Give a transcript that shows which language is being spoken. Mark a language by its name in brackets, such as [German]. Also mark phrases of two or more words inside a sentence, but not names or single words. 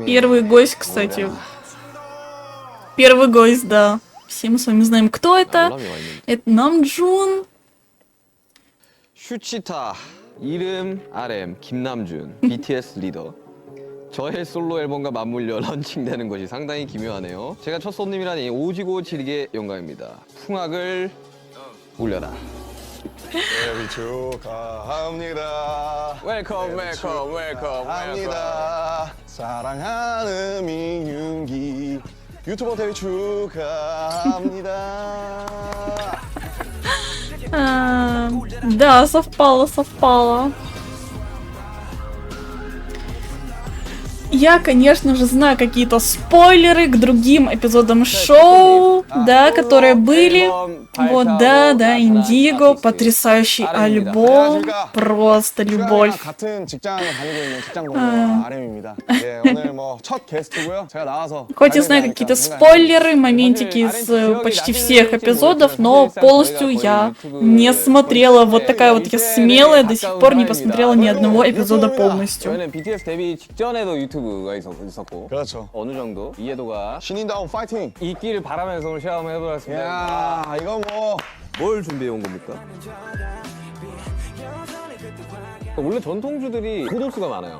[Russian] Первый гость, кстати. Первый гость, да. Все мы с вами знаем, кто это. Это Намджун. [Korean] 슈치타 이름 RM 김남준 BTS 리더. 저의 솔로 앨범과 맞물려 런칭되는 것이 상당히 기묘하네요. 제가 첫 손님이라니 오지고 지리게 영광입니다. 풍악을 올려라. 생일 축하합니다. [English] welcome welcome welcome [Korean] 합니다. 사랑하는 민윤기 유튜버 데뷔 축하합니다. [Russian] Да, совпало. Я, конечно же, знаю какие-то спойлеры к другим эпизодам шоу, да, которые были. Вот, да, Индиго, потрясающий альбом, просто любовь. [Korean] 같은 직장에 다니고 있는 직장동료와 RM입니다. 예, 오늘 뭐 첫 게스트고요. 제가 나와서 [Russian] Хоть я знаю какие-то спойлеры, моментики из почти всех эпизодов, но полностью я не смотрела. Вот такая вот я смелая, до сих пор не посмотрела ни одного эпизода полностью. [Korean] 저희는 BTS 데뷔 직전에도 유튜브가 있었고 그렇죠. 어느 정도 이해도가 신인다운 파이팅. 있기를 바라면서 오늘 시작을 한번 해보겠습니다. 야, 이거 뭐 뭘 준비해 온 겁니까? 원래 전통주들이 포도수가 많아요.